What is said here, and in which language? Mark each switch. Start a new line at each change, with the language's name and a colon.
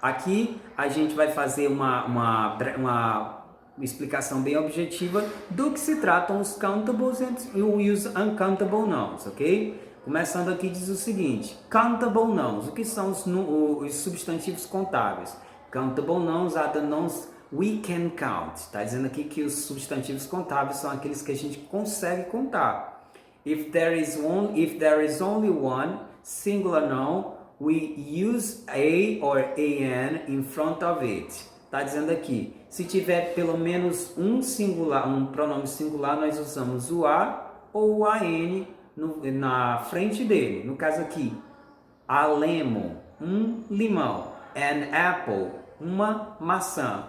Portuguese: Aqui a gente vai fazer uma explicação bem objetiva do que se tratam os countables e os uncountable nouns, ok? Começando aqui diz o seguinte, countable nouns, o que são os substantivos contáveis?
English: Countable nouns are the nouns we can count.
Portuguese: Está dizendo aqui que os substantivos contáveis são aqueles que a gente consegue contar.
English: If there is only one singular noun, we use a or an in front of it.
Portuguese: Está dizendo aqui, se tiver pelo menos um pronome singular, nós usamos o a ou o an na frente dele. No caso aqui,
English: a lemon,
Portuguese: um limão,
English: an apple,
Portuguese: uma maçã.